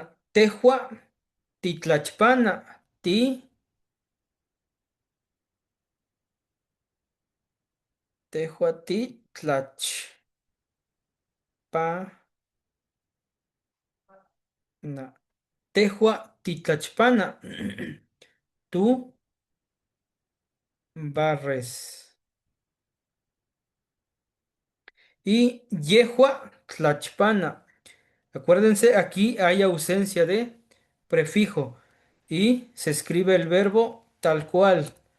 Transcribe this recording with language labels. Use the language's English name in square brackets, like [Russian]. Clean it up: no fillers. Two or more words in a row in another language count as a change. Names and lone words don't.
[Nahuatl languages] Tehua ti tlachpana. Ti tehua ti tlachpana. Tehua ti tlachpana. [Spanish] Tú barres. [Nahuatl languages] Y yehua tlachpana. [Spanish] Acuérdense, aquí hay ausencia de prefijo y se escribe el verbo tal cual.